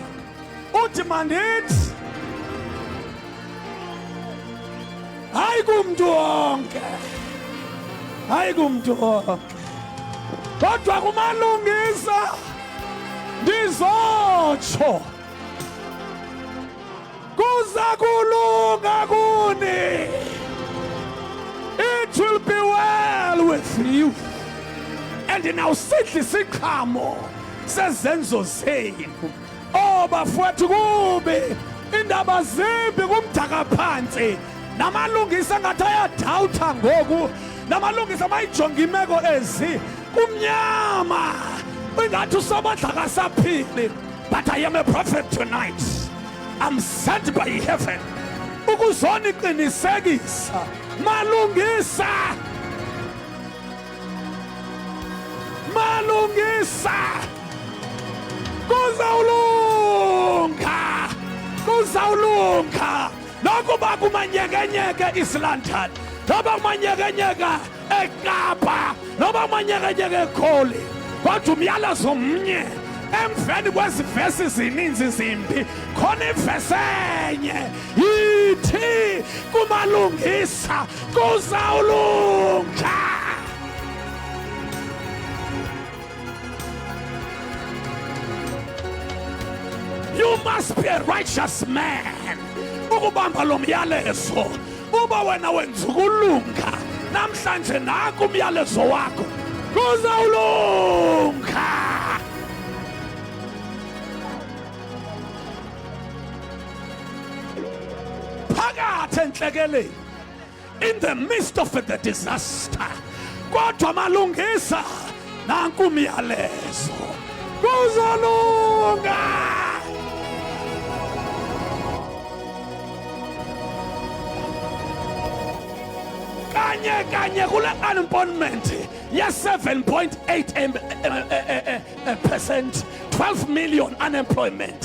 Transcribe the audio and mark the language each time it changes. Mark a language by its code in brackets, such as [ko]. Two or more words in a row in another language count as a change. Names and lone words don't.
[xh] Uthi mandithi hayi kumntu wonke. Hayi kumntu wonke. Kodwa kumalungisa ndizotsho kuza kulunga kuni. [en] It will be well with you. And now [xh] sidle isiqhamo sezenzo zenu. Oh bafowethu kubi indaba zimbi kumdaka phansi. Namalungisa ngathi ayadawutha ngoku. Namalungisa mayijonga imeko ezi kumnyama. Ingathi usamandla kasaphili. [en] But I am a prophet tonight. I'm sent by heaven. [xh] Ukuzoniqinisekisa malungisa. Malungisa. Kuzawulunga. Kuzawulunga. Nokuba kumanyekenyeke isilandani. Noba kumanyekenyeke eKapa. Noba kumanyekenyeke eGoli. Kodwa umyalezo mnye. Emveni kwezivesi zininzi zimbi khona ivesi enye yithi kumalungisa kuzawulunga. [en] You must be a righteous man [xh] ukubamba lo myalezo. Uba wena wenza ukulunga namhlanje naku umyalezo wakho kuzawulunga. [en] In the midst of the disaster, [xh] kodwa malungisa nanku umyalezo kuzolunga. Kanye kule unemployment yes 7.8%, [en] 12 million unemployment.